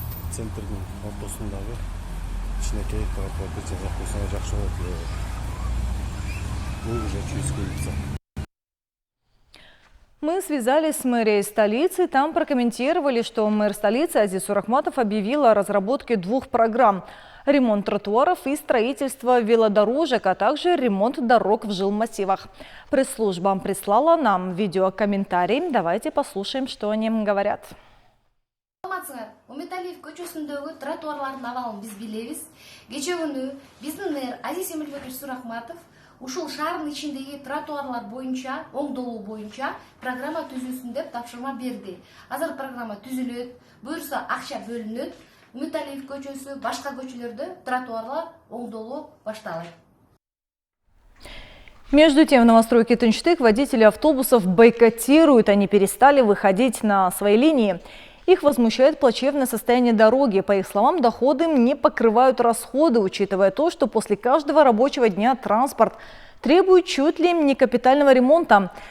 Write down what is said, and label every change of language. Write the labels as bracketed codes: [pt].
[ky] Центрдин ортосундагы кичинекей тротуарды жасап койсо жакшы болот эле. Бул [ru] уже Чуйская улица. Мы связались с мэрией столицы. Там прокомментировали, что мэр столицы Азиз Сурахматов объявил о разработке 2 программ – ремонт тротуаров и строительство велодорожек, а также ремонт дорог в жилмассивах. Пресс-служба прислала нам видеокомментарий. Давайте послушаем, что они говорят. [ky] Уметалиев көчөсүндөгү тротуарлардын абалын биз билебиз. Кечээ күнү биздин мэр Азиз Эмилбекович Сурахматов ушул шаардын ичиндеги тротуарлар боюнча, оңдолуу боюнча программа түзүлсүн деп тапшырма берди. Азыр программа түзүлөт, буюрса акча бөлүнөт. Уметалиев көчөсү, башка көчөлөрдө тротуарлар оңдолуу башталат. [ru] Между тем, в новостройке Тынчтык водители автобусов бойкотируют. Они перестали выходить на свои линии. Их возмущает плачевное состояние дороги. По их словам, доходы не покрывают расходы, учитывая то, что после каждого рабочего дня транспорт требует чуть ли не капитального ремонта.